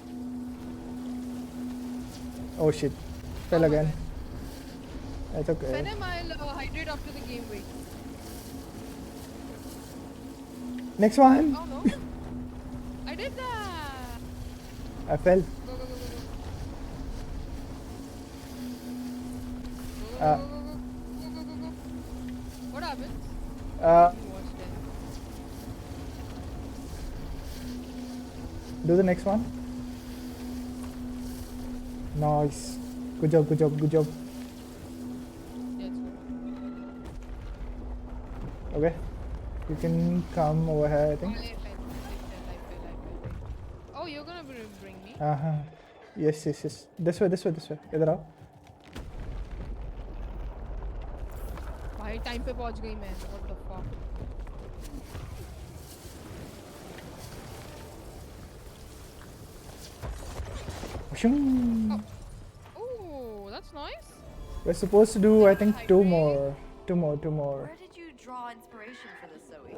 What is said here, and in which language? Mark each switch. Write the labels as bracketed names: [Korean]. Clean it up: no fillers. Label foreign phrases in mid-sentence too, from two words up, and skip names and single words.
[English] Oh shit. Fell Oh my again. bad. That's okay. Venom, I'll hydrate after the game. Wait. Next one. Oh no. I did that. I fell. Go, go, go, go, go. Uh, Go, go, go, go, go, go, go. What happens? Uh, You watched it. do the next one. Nice. Good job, good job, good job. Yeah, it's good. Okay. You can come over here, I Oh, think. I fell. Oh, you're gonna bring me? Uh-huh. Yes, yes, yes. This way, this way, this way. [Hindi] इधर आओ. भाई टाइम पे पहुंच गई मैं. [English] What the fuck? Shoo. Oh, that's nice. We're supposed to do, I think, two more. Two more. Where did you draw inspiration for this, Zoe?